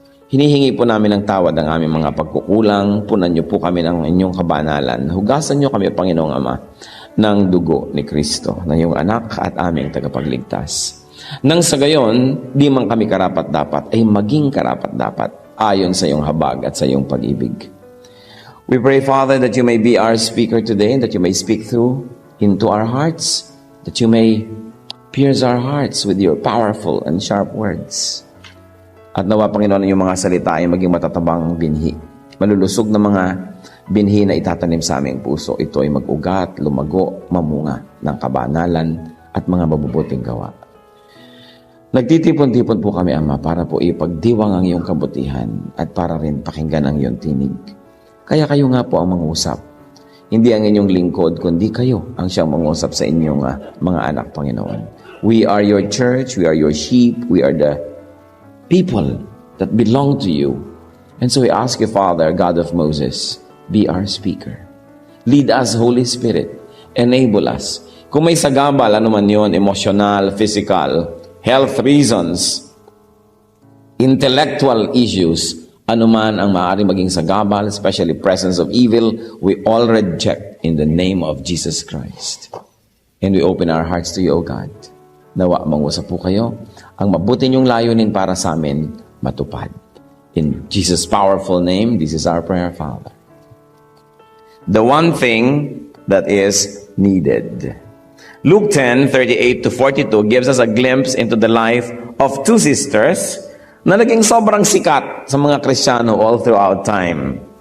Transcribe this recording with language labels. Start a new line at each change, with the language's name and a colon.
Filipino: Hinihingi po namin ng tawad ang aming mga pagkukulang, punan niyo po kami ng inyong kabanalan. Hugasan niyo kami, Panginoong Ama, ng dugo ni Kristo, ng iyong anak at aming tagapagligtas. Nang sa gayon, di man kami karapat-dapat, ay maging karapat-dapat ayon sa iyong habag at sa iyong pag-ibig.
English: We pray, Father, that you may be our speaker today and that you may speak through into our hearts, that you may pierce our hearts with your powerful and sharp words.
Filipino: At nawa, Panginoon, yung mga salita ay maging matatabang binhi. Malulusog na mga binhi na itatanim sa aming puso. Ito ay mag-ugat, lumago, mamunga ng kabanalan at mga mabubuting gawa. Nagtitipon-tipon po kami, Ama, para po ipagdiwang ang iyong kabutihan at para rin pakinggan ang iyong tinig. Kaya kayo nga po ang mangusap. Hindi ang inyong lingkod, kundi kayo ang siyang mangusap sa inyong mga anak, Panginoon.
English: We are your church, we are your sheep, we are the people that belong to you. And so we ask you, Father, God of Moses, be our speaker. Lead us, Holy Spirit. Enable us.
Filipino: Kung may sagabal, ano man yun,
English: emotional, physical, health reasons, intellectual issues,
Filipino: anuman ang maaaring maging sagabal,
English: especially presence of evil, we all reject in the name of Jesus Christ. And we open our hearts to you, O God.
Filipino: Nawa, mangusap po kayo. Ang mabuti niyong layunin para sa amin, matupad.
English: In Jesus' powerful name, this is our prayer, Father. The one thing that is needed. Luke 10:38-42 gives us a glimpse into the life of two sisters
Filipino: na naging sobrang sikat sa mga Kristiyano
English: all throughout time.